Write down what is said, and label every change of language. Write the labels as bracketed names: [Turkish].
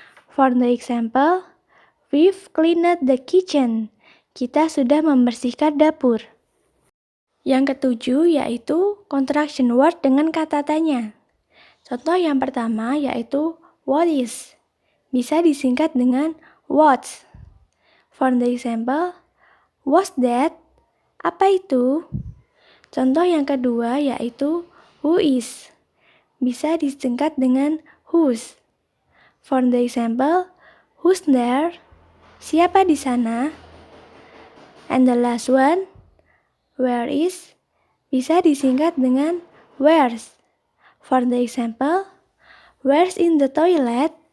[English] For the example, we've cleaned the kitchen, [Indonesian] kita sudah membersihkan dapur. Yang ketujuh yaitu contraction word dengan kata tanya. Contoh yang pertama yaitu what is, bisa disingkat dengan what's. [English] For the example, what's that? [Indonesian] Apa itu? Contoh yang kedua yaitu who is, bisa disingkat dengan whose. [English] For the example, who's there? [Indonesian] Siapa di sana? [English] And the last one, where is, [Indonesian] bisa disingkat dengan [English] where's. For the example, where's in the toilet?